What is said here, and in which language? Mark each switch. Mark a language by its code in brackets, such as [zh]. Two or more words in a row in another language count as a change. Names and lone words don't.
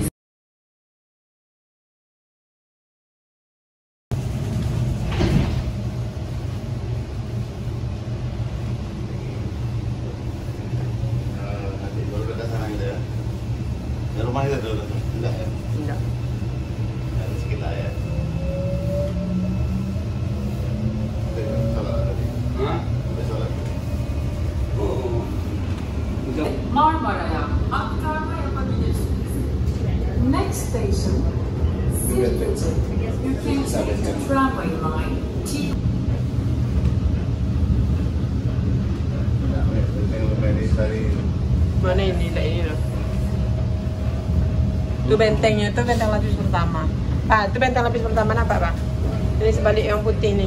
[id] Rumah itu dulu, enggak ya? Enggak. Ada sekitar ya. Salah tadi. Hah? Salah. Oh. [tr] Marmara'ya aktarma yapabilirsiniz. [en] Next station, Silivri. You can take the tramway line T. [id] Mana ini? Tak ini loh. Itu bentengnya, itu benteng lapis pertama. Pak, itu benteng lapis pertama apa, Pak? Ini sebalik yang putih nih.